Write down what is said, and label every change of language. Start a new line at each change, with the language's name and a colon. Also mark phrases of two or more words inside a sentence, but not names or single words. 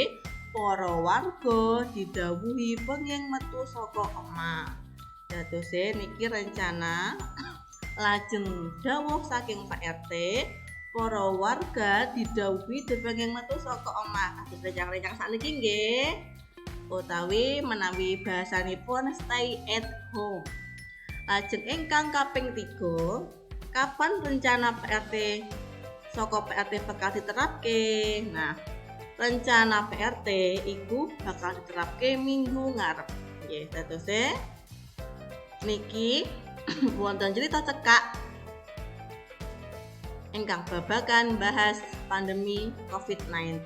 Javanese: Para warga didhawuhi penging metu saka omah. Dadose niki rencana lajeng dawuh saking Pak RT, para warga didhawuhi dipenging metu saka omah. Kados rencang-rencang sakniki nggih. Utawi menawi bahasanipun
English: stay at home.
Javanese: Lajeng ingkang kaping 3, kapan rencana Pak RT saka Pak RT bakal diterapke? Nah, rencana Pak RT iku bakal diterapke minggu ngarep. Nggih, dadose niki wonten cerita cekak ingkang babagan bahas pandemi COVID-19.